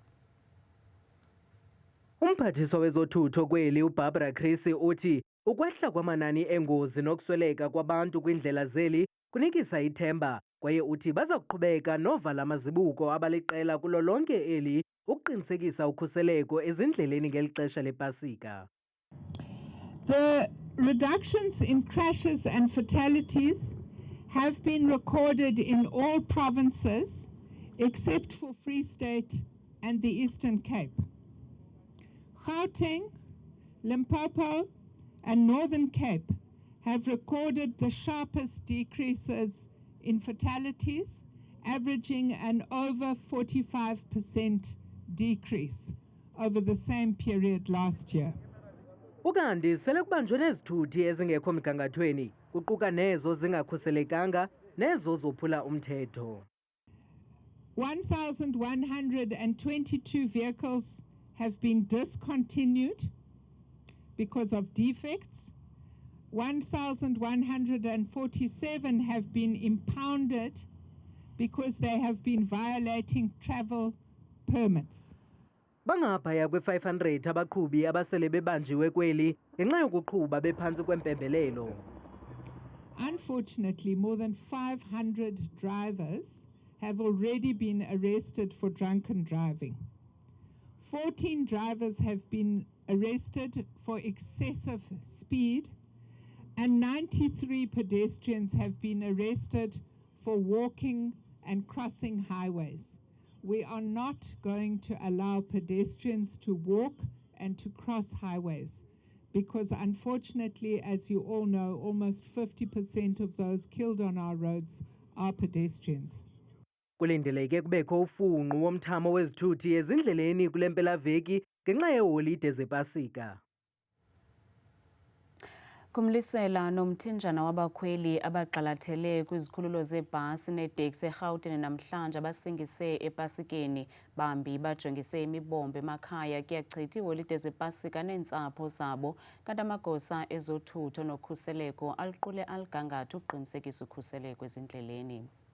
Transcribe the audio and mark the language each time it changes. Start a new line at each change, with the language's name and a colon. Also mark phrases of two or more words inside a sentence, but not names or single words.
Xhosa: Umphathiswa wezothutho kweli uBarbara Creecy uthi ukwehla kwamanani engozi nokusweleka kwabantu kwindlela zeli kunikisa ithemba kwaye uthi baza kuqhubeka novala amazibuko abaliqela kulo lonke eli ukuqinisekisa ukhuseleko ezindleleni ngeli xesha lepasika.
English: The reductions in crashes and fatalities have been recorded in all provinces except for Free State and the Eastern Cape. Gauteng, Limpopo and Northern Cape have recorded the sharpest decreases in fatalities, averaging an over 45% decrease over the same period last year.
Xhosa: Ukanti sele kubanjwe nezithuthi ezingekho mgangathweni kuquka nezo zingakhuselekanga nezo zophula umthetho.
English: 1,122 vehicles have been discontinued because of defects. 1,147 have been impounded because they have been violating travel permits.
Xhosa: Bangaphaya kwe-500 abaqhubi abasele bebanjiwe kweli ngenxa yokuqhuba bephantsi kwempembelelo.
English: Unfortunately, more than 500 drivers have already been arrested for drunken driving. 14 drivers have been arrested for excessive speed and 93 pedestrians have been arrested for walking and crossing highways. We are not going to allow pedestrians to walk and to cross highways because unfortunately, as you all know, almost 50% of those killed on our roads are pedestrians.
Xhosa: Kulindeleke kubekho ufunqu womthamo wezithuthi ezindleleni kule mpelaveki ngenxa yeeholide zepasika. Kumlisela nomthinjana wabakhweli abagxalathele kwizikhululo zebhasi neeteksi eRhawutini namhlanje abasingise epasikeni bambi bajongise imibombo emakhaya kuyachitha iiholide zepasika neentsapho zabo kanti amagosa ezothutho nokhuseleko aliqule aligangatho ukuqinisekisa ukhuseleko ezindleleni.